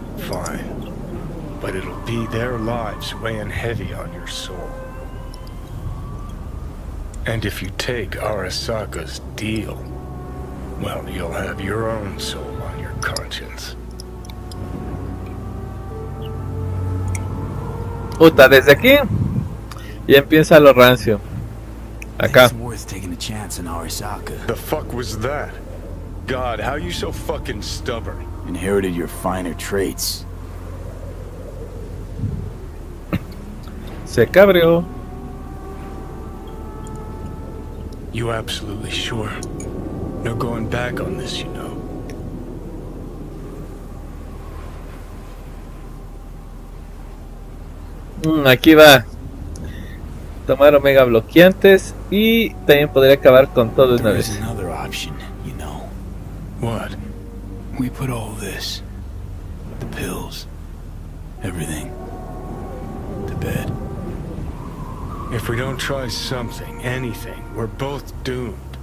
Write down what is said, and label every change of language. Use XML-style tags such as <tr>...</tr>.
<en>Fine. But it'll be their lives weighing heavy on your soul. And if you take Arasaka's deal, well, you'll have your own soul on your conscience.</en> <es>Puta, desde aquí ya empieza lo rancio. Acá.</es> <en>It's worth taking a chance on Arasaka. The fuck was that? God, how you so fucking stubborn? Inherited your finer traits.</en> <es>Se cabreó.</es> <en>You absolutely sure? No going back on this, you know.</en> <es>Aquí va. Tomar omega bloqueantes y también podría acabar con todo de una</es> <en>There's</en> <es>vez.</es> <en>another option, you know. What? We put all this, the pills, everything, to bed. If we don't try something, anything, we're both doomed.</en>